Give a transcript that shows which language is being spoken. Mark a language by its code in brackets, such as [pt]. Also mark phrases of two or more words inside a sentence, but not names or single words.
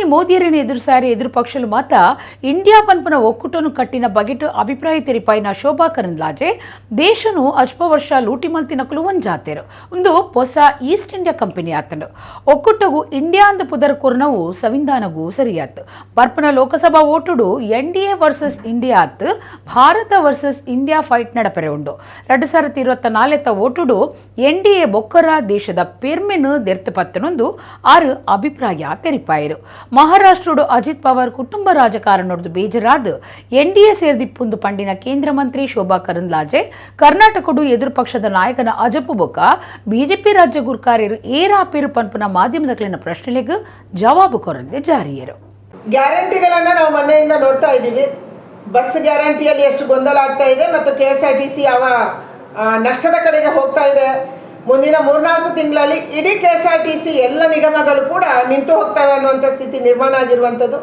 [tcy] ಮೋದಿಯರನ್ನ ಎದುರು ಸಾರಿ ಎದುರು ಪಕ್ಷಲು ಮಾತ ಇಂಡಿಯಾ ಪನ್ಪನ ಒಕ್ಕೂಟನು ಕಟ್ಟಿನ ಬಗೆಟ್ ಅಭಿಪ್ರಾಯ ತೆರಿಪಾಯಿನ ಶೋಭಾ ಕರಂದ್ಲಾಜೆ ದೇಶನು ಅಲ್ಪ ವರ್ಷ ಲೂಟಿ ಮಲ್ತಿನಕಲು ಒಂಜಾತೇರು ಒಂದು ಹೊಸ ಈಸ್ಟ್ ಇಂಡಿಯಾ ಕಂಪನಿ ಆತಂಡು ಒಕ್ಕೂಟಗೂ ಇಂಡಿಯಾ ಅಂದ ಪುದರ್ ಕೊರ್ನವು ಸಂವಿಧಾನಗೂ ಸರಿಯಾತು ಬರ್ಪನ ಲೋಕಸಭಾ ಓಟುಡು NDA ವರ್ಸಸ್ ಇಂಡಿಯಾ ಆತ್ ಭಾರತ ವರ್ಸಸ್ ಇಂಡಿಯಾ ಫೈಟ್ ನಡಪರೆ ಉಂಡು 2024 ಓಟುಡು NDA ಬೊಕ್ಕರ ದೇಶದ ಪೇರ್ಮೆನು ದೆರ್ತಪತ್ತನೊಂದು ಆರು ಅಭಿಪ್ರಾಯ ತೆರಿಪಾಯರು ಮಹಾರಾಷ್ಟ್ರಡು ಅಜಿತ್ ಪವಾರ್ ಕುಟುಂಬ ರಾಜಕಾರಣದ್ದು ಬೇಜರಾದ NDA ಸೇರ್ದಿಪ್ಪುಂದು ಪಂಡಿನ ಕೇಂದ್ರ ಮಂತ್ರಿ ಶೋಭಾ ಕರಂದ್ಲಾಜೆ ಕರ್ನಾಟಕಡು ಎದುರು ಪಕ್ಷದ ನಾಯಕನ ಅಜಪ್ಪು ಬೊಕ್ಕ ಬಿಜೆಪಿ ರಾಜ್ಯ ಗುರ್ಕಾರ್ಯರು ಏರಾಪೇರು ಪನ್ಪನ ಮಾಧ್ಯಮದಕ್ಲಿನ ಪ್ರಶ್ನೆಲೆಗೂ ಜವಾಬು ಕೊರಂದೆ ಜಾರಿಯರು. [kn] ಗ್ಯಾರಂಟಿಗಳನ್ನು ನಾವು ಮೊನ್ನೆಯಿಂದ ನೋಡ್ತಾ ಇದ್ದೀವಿ. ಬಸ್ ಗ್ಯಾರಂಟಿಯಲ್ಲಿ ಎಷ್ಟು ಗೊಂದಲ ಆಗ್ತಾ ಇದೆ ಮತ್ತು KSRTC ನಷ್ಟದ ಕಡೆಗೆ ಹೋಗ್ತಾ ಇದೆ. ಮುಂದಿನ 3-4 ತಿಂಗಳಲ್ಲಿ ಇಡೀ KSRTC ಎಲ್ಲ ನಿಗಮಗಳು ಕೂಡ ನಿಂತು ಹೋಗ್ತವೆ ಅನ್ನುವಂಥ ಸ್ಥಿತಿ ನಿರ್ಮಾಣ ಆಗಿರುವಂಥದ್ದು.